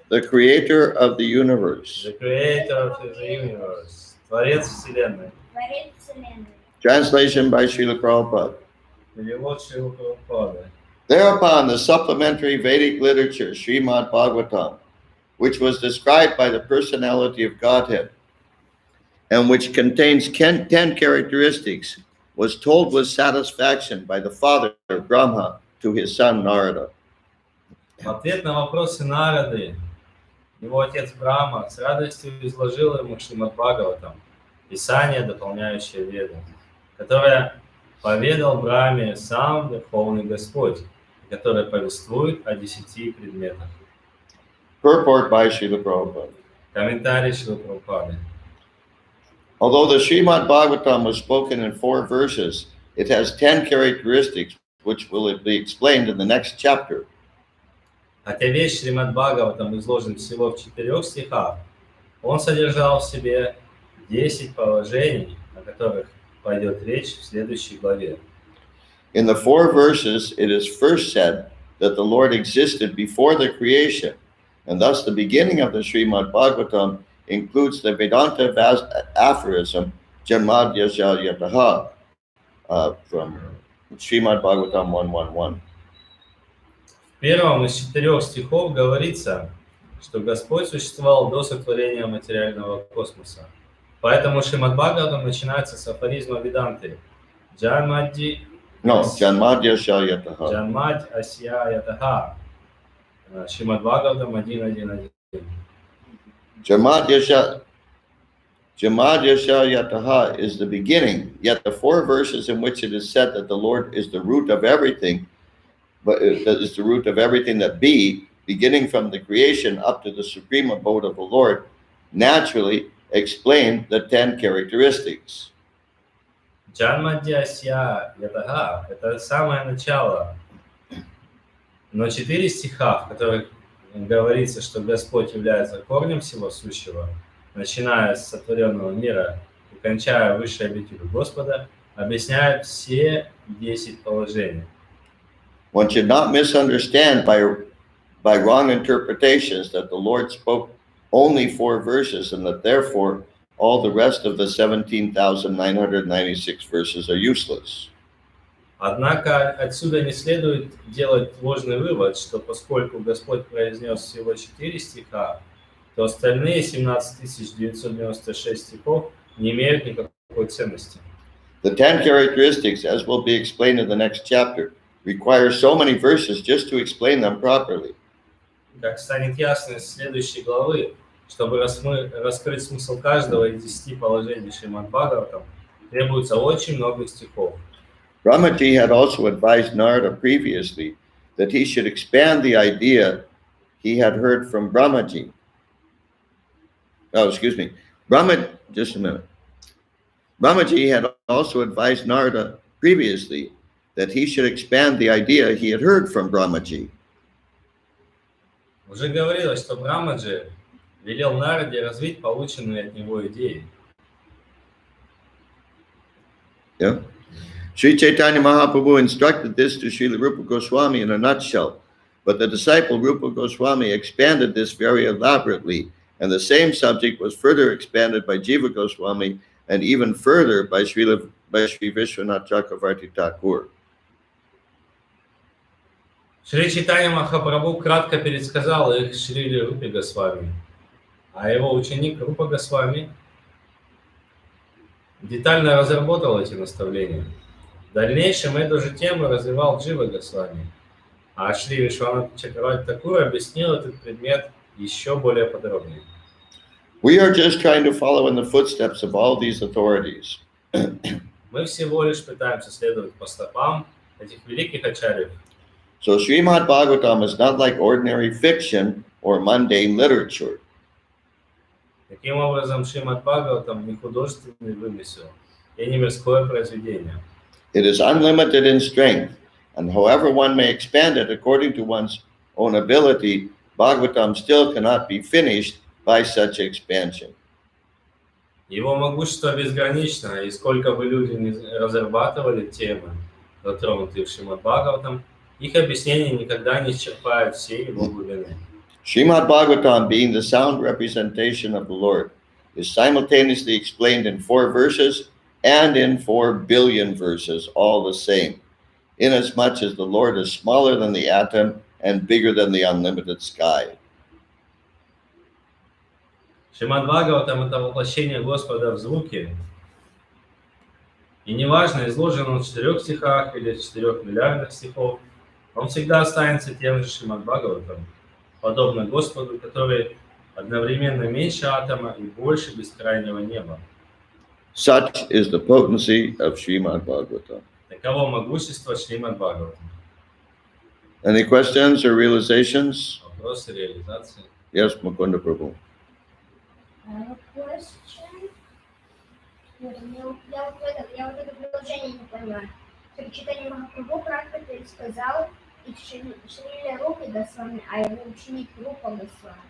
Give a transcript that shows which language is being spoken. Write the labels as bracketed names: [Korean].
[English] the creator of the universe. the creator of the universe. [Russian] Творец Вселенной. Творец Вселенной. [English] Translation by Srila Prabhupada. [Russian] Перевод Шрилы Прабхупады. [English] Thereupon, the supplementary Vedic literature, Srimad Bhagavatam, which was described by the personality of Godhead, and which contains 10 characteristics, was told with satisfaction by the father of Brahma to his son Narada. [Russian] В ответ на вопросы Нарады, его отец Брахма с радостью изложил ему Шримад Бхагаватам, писание, дополняющее Веды, которое поведал Брахме сам Верховный Господь, и которое повествует о 10 предметах. [English] Purport by Srila Prabhupada. [Russian] Комментарий Шрилы Прабхупады. [English] Although the Srimad Bhagavatam was spoken in 4 verses, it has 10 characteristics, which will be explained in the next chapter. [Russian] Хотя весь Шримад Бхагаватам изложен всего в 4 стихах, он содержал в себе 10 положений, о которых пойдет речь в следующей главе. [English] In the 4 verses, it is first said that the Lord existed before the creation, and thus the beginning of the Srimad Bhagavatam includes the Vedanta aphorism, Janmadya Yataha, from Srimad Bhagavatam 1.1.1. [Russian] В первом из 4 стихов говорится, что Господь существовал до сотворения материального космоса. Поэтому Шримад Бхагаватам начинается с афоризма Веданты. Джанмадди [English] Janmadya Yataha. [Russian] Джанмадь Асья Ятаха. Шримад Бхагаватам 1.1.1. [English] Janmadya Yataha is the beginning, yet the 4 verses in which it is said that the Lord is the root of everything, but that is the root of everything that be, beginning from the creation up to the supreme abode of the Lord, naturally explain the 10 characteristics. [Russian] Джанмадди Асья Ятаха – это самое начало. Но 4 стиха, в которых говорится, что Господь является корнем всего сущего, начиная с сотворенного мира и кончая высшей обителью Господа, объясняют все 10 положений. [English] One should not misunderstand by wrong interpretations that the Lord spoke only 4 verses and that therefore all the rest of the 17,996 verses are useless. [Russian] Однако отсюда не следует делать ложный вывод, что поскольку Господь произнес всего 4 стиха, то остальные 17 996 стихов не имеют никакой ценности. [English] The 10 characteristics, as will be explained in the next chapter, require so many verses just to explain them properly. [Russian] Как станет ясно из следующей главы, чтобы раскрыть смысл каждого из 10 положений Шримад Бхагаватам, требуется очень много стихов. [English] Brahmaji had also advised Narada previously that he should expand the idea he had heard from Brahmaji. Just a minute. Brahmaji had also advised Narada previously that he should expand the idea he had heard from Brahmaji. [Russian] Уже говорилось, что Брамаджи велел Нараде развить полученные от него идеи. [English] Yeah. Sri Chaitanya Mahaprabhu instructed this to Srila Rupa Goswami in a nutshell, but the disciple Rupa Goswami expanded this very elaborately, and the same subject was further expanded by Jiva Goswami and even further by Sri Vishwanath Chakravarti Thakur. [Russian] Шри Чайтанья Махапрабху кратко пересказал их Шриле Рупе Госвами, а его ученик Рупа Госвами детально разработал эти наставления. В дальнейшем эту же тему развивал Джива Госвами, а Шри Вишванат Чакраварти Тхакур объяснил этот предмет еще более подробно. [English] We are just trying to follow in the footsteps of all these authorities. [Russian] Мы всего лишь пытаемся следовать по стопам этих великих ачарьев. [English] So Srimad Bhagavatam is not like ordinary fiction or mundane literature. [Russian] Таким образом, Шримад Бхагаватам не художественный вымысел и не мирское произведение. [English] It is unlimited in strength, and however one may expand it according to one's own ability, Bhagavatam still cannot be finished by such expansion. [Russian] Его могущество безгранично, и сколько бы люди ни разрабатывали темы, затронутые в Шримад Бхагаватам, их объяснения никогда не исчерпают всей его глубины. [English] Srimad Bhagavatam, being the sound representation of the Lord, is simultaneously explained in 4 verses and in 4 billion verses, all the same, inasmuch as the Lord is smaller than the atom and bigger than the unlimited sky. [Russian] Шримад Бхагаватам – это воплощение Господа в звуке. И неважно, изложен он в 4 стихах или в 4 миллиардах стихов, он всегда останется тем же Шримад Бхагаватам, подобно Господу, который одновременно меньше атома и больше бескрайнего неба. [English] Such is the potency of Srimad Bhagavatam. [Russian] Таково могущество Шримад Бхагаватам. [English] Any questions or realizations? [Russian] Вопросы реализации. [English] Yes, Mukunda Prabhu. Question. [Russian] Я вот это предложение не понимаю. При читании Махапрабху кратко пересказал и Шриле Рупе Госвами, а его ученик Рупа Госвами.